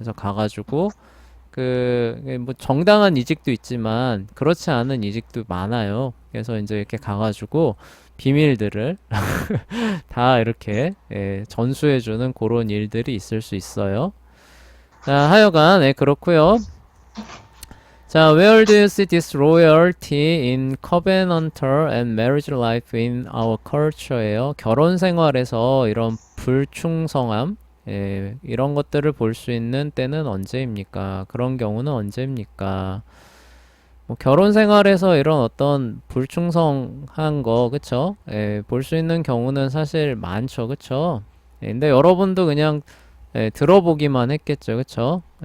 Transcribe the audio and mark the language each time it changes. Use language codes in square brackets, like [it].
[ko] 그래서 가가지고 뭐 정당한 이직도 있지만 그렇지 않은 이직도 많아요. 그래서 이제 이렇게 가가지고 비밀들을 다 이렇게 전수해주는 그런 일들이 있을 수 있어요. 자, 하여간 그렇고요. [en] 자, where do you see this loyalty in covenantal and marriage life in our culture예요. [ko] 결혼 생활에서 이런 불충성함, 이런 것들을 볼 수 있는 때는 언제입니까? 그런 경우는 언제입니까? 뭐 결혼 생활에서 이런 어떤 불충성한 거, 그쵸? 예, 볼 수 있는 경우는 사실 많죠, 그쵸? 예, 근데 여러분도 그냥 들어보기만 했겠죠, 그쵸?